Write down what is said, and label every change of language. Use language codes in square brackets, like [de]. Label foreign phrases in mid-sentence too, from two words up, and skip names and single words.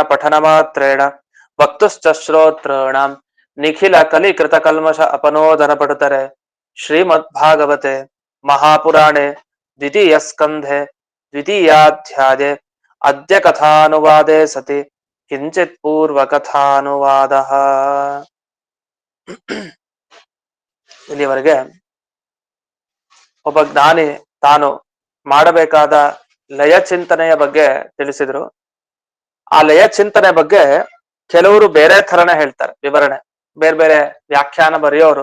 [sa] पठन मात्रेण वक्तुश्च श्रोत्रॄणां निखिल कलिकृत कल्मष अपनोदन पटुतरे श्रीमद्भागवते महापुराणे द्वितीय स्कन्धे द्वितीयाध्याये अद्य कथानुवादे सति किंचित् पूर्वकथानुवादः [kn] ಇಲ್ಲಿವರೆಗೆ ಒಬ್ಬ ಜ್ಞಾನಿ ತಾನು ಮಾಡಬೇಕಾದ ಲಯ ಚಿಂತನೆಯ ಬಗ್ಗೆ ತಿಳಿಸಿದ್ರು. ಆ ಲಯ ಚಿಂತನೆ ಬಗ್ಗೆ ಕೆಲವರು ಬೇರೆ ಥರನೇ ಹೇಳ್ತಾರೆ, ವಿವರಣೆ ಬೇರೆ ಬೇರೆ ವ್ಯಾಖ್ಯಾನ ಬರೆಯೋರು.